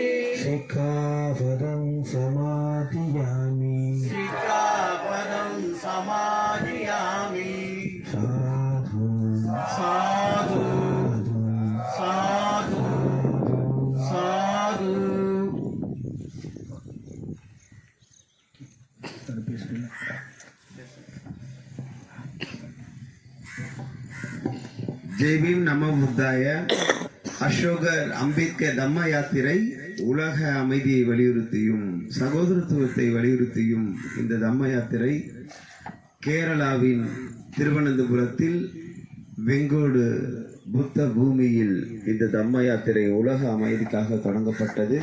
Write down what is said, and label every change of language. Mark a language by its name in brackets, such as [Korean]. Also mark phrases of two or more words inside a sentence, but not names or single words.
[Pali] सिक्खापदं समाधियामि सिक्खापदं समाधियामि साधु साधु साधु साधु ஜெய் பீம் நம புத்தாய. [Tamil] அசோகர் அம்பேத்கர் தம்ம யாத்திரை உலக அமைதியை வலியுறுத்தியும் சகோதரத்துவத்தை வலியுறுத்தியும் இந்த தம்ம யாத்திரை கேரளாவின் திருவனந்தபுரத்தில் வெங்கோடு புத்த பூமியில் இந்த தம்ம யாத்திரை உலக அமைதிக்காக தொடங்கப்பட்டது.